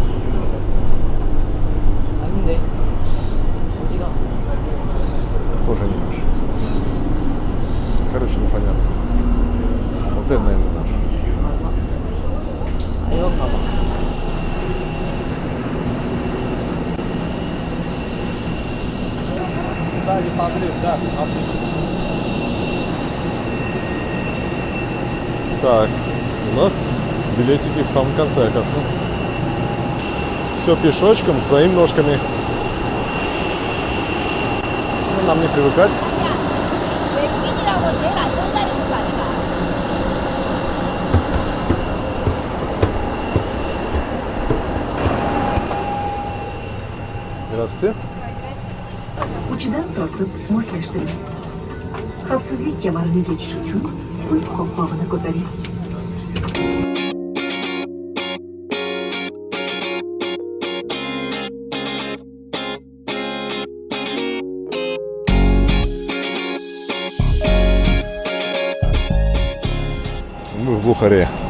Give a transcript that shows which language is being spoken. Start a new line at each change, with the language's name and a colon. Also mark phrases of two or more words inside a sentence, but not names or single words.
Korean: 아닌데 어디가?
Russian: Тоже не наш. Короче, непонятно. Вот это, наверное, наш.
Korean: 아 이건가 봐. 빨리 빠뜨려.
Russian: Так, у нас билетики в самом конце, оказывается. Все пешочком, своими ножками. Ну, нам не привыкать.
Korean: 외국인이라고 제일 안전자리인 거 아닌가?
Russian: Здравствуйте.
Uzbek: Uçudan tortib moslashtiring. Xavfsizlik kamarini yechish uchun pult qopqog'ini ko'taring.
Russian: Мы в Бухаре.